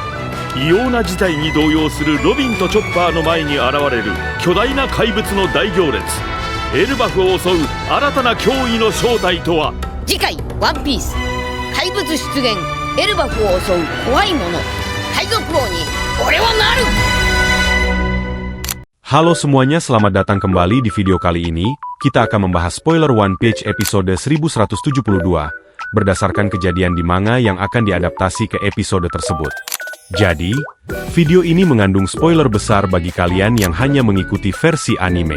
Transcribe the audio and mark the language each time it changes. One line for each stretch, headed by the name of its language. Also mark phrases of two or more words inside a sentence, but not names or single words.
Japanese: 異様な事態に動揺するロビンとチョッパーの前に現れる巨大な怪物の大行列。エルバフを襲う新たな脅威の正体とは。次回ワンピース、怪物出現、エルバフを襲う怖いもの。海賊王に俺はなる。
Indonesian: Halo semuanya, selamat datang kembali di video kali ini. Kita akan membahas spoiler One Piece episode 1172, berdasarkan kejadian di manga yang akan diadaptasi ke episode tersebut. Jadi, video ini mengandung spoiler besar bagi kalian yang hanya mengikuti versi anime.